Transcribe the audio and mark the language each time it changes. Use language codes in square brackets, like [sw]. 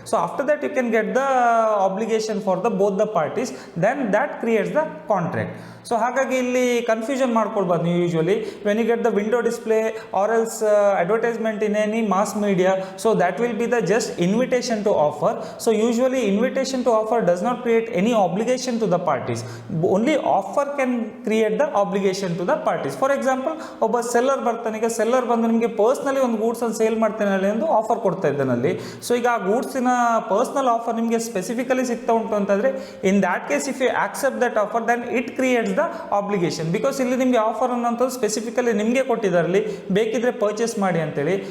[en] So after that you can get the obligation for the both the parties, then that creates the contract. So [kn] ಹಾಗಾಗಿ ಇಲ್ಲಿ confusion ಮಾಡ್ಕೊಳ್ಬಾರ್ದು ನೀವು. [en] Usually when you get the window display or else advertisement in any mass media, so that will be the just invitation to offer. So usually invitation to offer does not create any obligation to the parties. Only offer can create the obligation to the parties. For example, [kn] ಒಬ್ಬ seller ಬರ್ತಾನೆ, ಈಗ seller ಬಂದು ನಿಮಗೆ personally ಒಂದು ಗೂಡ್ಸನ್ನು sale ಮಾಡ್ತೇನೆ ಅಲ್ಲಿ ಎಂದು offer ಕೊಡ್ತಾ ಇದ್ದಾನಲ್ಲಿ. ಸೊ ಈಗ ಆ ಗೂಡ್ಸಿನ ಪರ್ಸ್ನಲ್ ಆಫರ್ ನಿಮಗೆ ಸ್ಪೆಸಿಫಿಕಲಿ ಸಿಗ್ತಾ ಉಂಟು ಅಂತಂದರೆ, [en] In that case if you accept that offer, then it creates the obligation. [kn] Because ಇಲ್ಲಿ ನಿಮಗೆ ಆಫರ್ ಅನ್ನೋಂಥದ್ದು ಸ್ಪೆಸಿಫಿಕಲಿ ನಿಮಗೆ ಕೊಟ್ಟಿದ್ದಾರಲ್ಲಿ, ಬೇಕಿದ್ರೆ ಪರ್ಚೇಸ್ ಮಾಡಿ ಅಂತೇಳಿ.